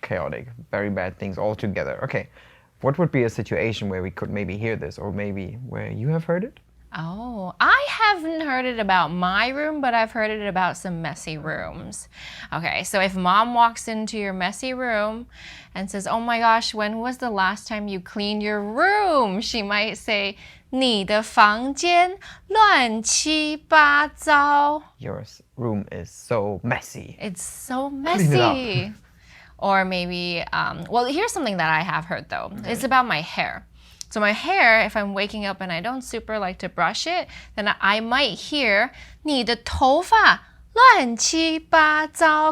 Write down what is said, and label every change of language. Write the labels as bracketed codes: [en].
[en] Chaotic, very bad things all together. Okay, what would be a situation where we could maybe hear this, or maybe where you have heard it? Oh, I haven't heard it about my room, but I've heard it about some messy rooms. Okay, so if mom walks into your messy room and says, oh my gosh, when was the last time you cleaned your room? She might say, [zh] 你的房间乱七八糟. [en] Your room is so messy. It's so Clean it up. messy. Or maybe, well, here's something that I have heard though. Okay. It's about my hair. So my hair, if I'm waking up and I don't super like to brush it, then I might hear, [zh] 你的头发乱七八糟.